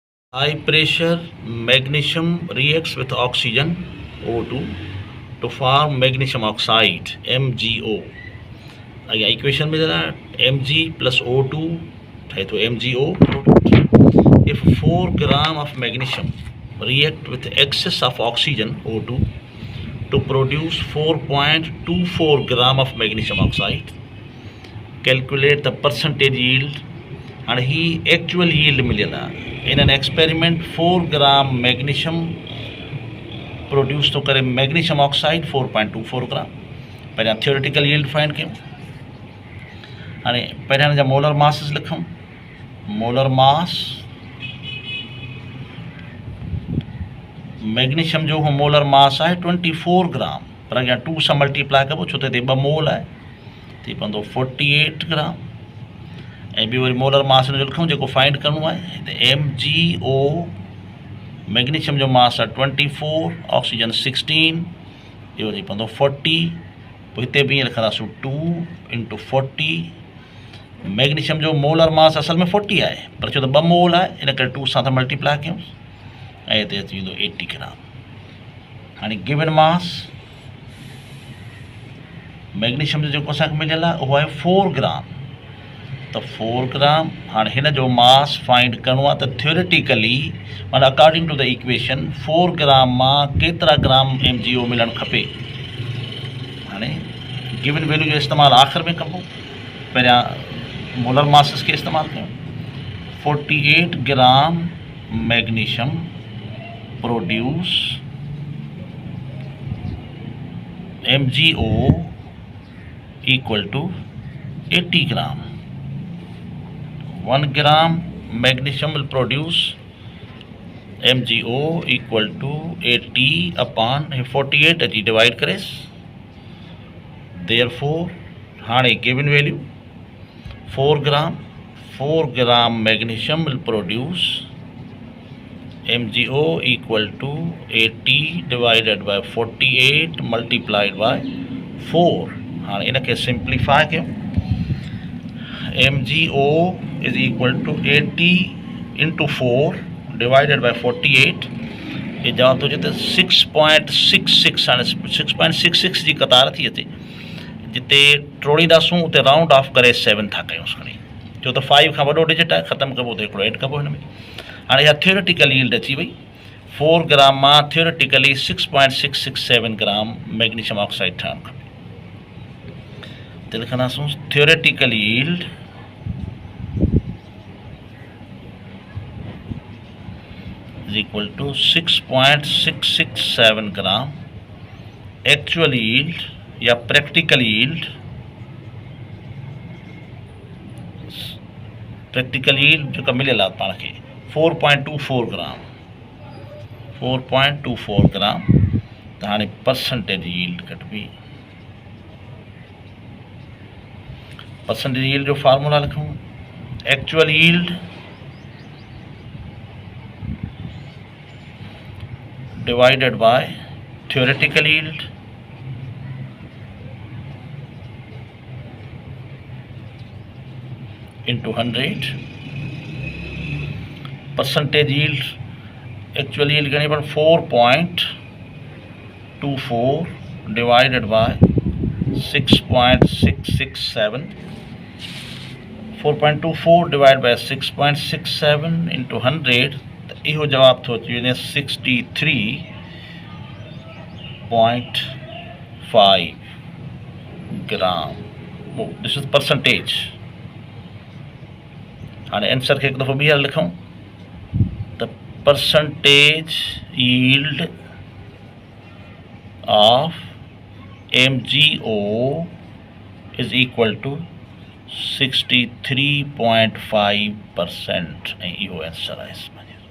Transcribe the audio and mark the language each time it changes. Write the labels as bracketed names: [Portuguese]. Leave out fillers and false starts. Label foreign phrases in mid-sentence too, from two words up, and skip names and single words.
[English] High pressure magnesium reacts with oxygen O2 to form magnesium oxide MgO. [Sindhi] अगर इक्वेशन में जरा Mg plus O2 है तो MgO. [English] If 4 gram of magnesium react with excess of oxygen O2 to produce 4.24 gram of magnesium oxide, calculate the percentage yield. And he actual yield मिलेगा. In an experiment 4 gram magnesium produce [Sindhi] तो करे [English] magnesium oxide 4.24 gram. [Sindhi] पहले [English] theoretical yield find [Sindhi] कयूं. हाणे पहले जा molar masses लिखूं. [English] molar mass magnesium जो हो molar mass है 24 ग्राम. [Sindhi] पर अगर 2 सां मल्टीप्लाई कबो छो त 2 मोल है थी पवंदो 48 ग्राम. ऐं ॿियो वरी [English] molar mass [Sindhi] जो लिखूं जेको फाइंड करिणो आहे त MgO मैग्नीशियम जो मास आहे 24, ऑक्सीजन 16, इहो थी पवंदो 40. पोइ हिते बि ईअं लिखंदासीं 2 × 40. मैग्नीशियम जो [English] molar mass [Sindhi] असल में 40 आहे पर छो त 2 मोल आहे इन करे 2 सां था मल्टीप्लाई कयूं ऐं हिते अची वेंदो 80 ग्राम. हाणे [English] given mass [Sindhi] मैग्नीशियम जो जेको असांखे मिलियल आहे उहो आहे 4 ग्राम. तो 4 ग्राम. हाँ हिन जो मास फाइंड करिणो आहे त थियोरेटिकली माना [English] according to the equation [Sindhi] 4 ग्राम मां केतिरा ग्राम MgO मिलणु खपे. हाणे गिवन वैल्यू जो इस्तेमालु आख़िर में कबो. पहिरियां [English] molar masses [Sindhi] खे इस्तेमालु कयूं. 48 ग्राम [English] magnesium produce MgO equal to 80 gram. 1 gram magnesium will produce MgO equal to 80 upon 48 [Sindhi] अची डिवाइड करेस. [English] Therefore हाणे given value 4 gram magnesium will produce MgO equal to 80 divided by 48 multiplied by 4. [Sindhi] हाणे इनखे सिंप्लीफाई कयूं. [English] MgO is equal to 80 into 4 divided by 48. [Sindhi] ये जवाब तो जिते 6.66 हाणे 6.66 जी कतार थी अचे. जिते टोड़ींदासूं उते [English] round off [Sindhi] करे 7 था कयूं खणी छो त 5 खां वॾो डिजिट आहे. ख़तमु कबो त हिकिड़ो एड कबो हिन में. हाणे इहा [English] theoretical yield [Sindhi] अची वई. 4 ग्राम मां थियोरेटिकली 6.667 ग्राम [English] magnesium oxide [Sindhi] ठहणु खपे. त लिखंदासूं [English] theoretical yield is equal to 6.667 gram. Actual yield [Sindhi] या [English] practical yield [Sindhi] जो मिलेला पाण खे 4.24 ग्राम. 4.24 ग्राम. त हाणे [English] percentage yield [Sindhi] कटबी. [English] percentage yield [Sindhi] जो फार्मूला लिखूं. [English] actual yield divided by theoretical yield into 100. Percentage yield actual yield [Sindhi] करनी पर [English] 4.24 divided by 6.667. 4.24 divided by 6.67 into 100. [Sindhi] इहो जवाब थो अची वञे 63.5 ग्राम. [English] this is percentage. [Sindhi] हाणे आंसर खे हिकु दफ़ो ॿीहर लिखूं त [English] percentage yield of MgO is equal to 63.5%. [Sindhi] ऐं इहो आंसर आहे इसमें.